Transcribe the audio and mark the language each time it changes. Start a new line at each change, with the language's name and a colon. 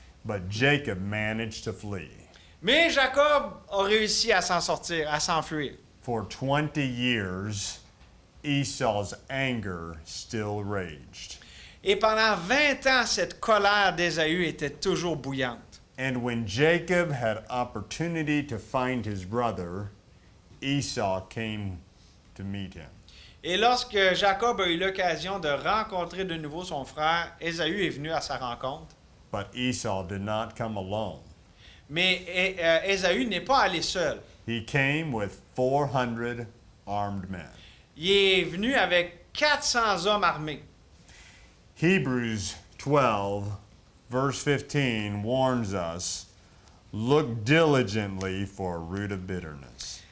English: But Jacob managed to flee.
French: Mais Jacob a réussi à s'en sortir, à s'enfuir.
English: For 20 years, Esau's anger still raged.
French: Et pendant 20 ans, cette colère d'Ésaü était toujours bouillante.
English: And when Jacob had opportunity to find his brother, Esau came to meet him.
French: Et lorsque Jacob a eu l'occasion de rencontrer de nouveau son frère, Ésaü est venu à sa rencontre.
English: But Esau did not come alone.
French: Mais Ésaü n'est pas allé seul.
English: He came with 400 armed men.
French: Il est venu avec 400 hommes armés.
English: Hebrews 12, verse 15 warns us, look diligently for a root of bitterness.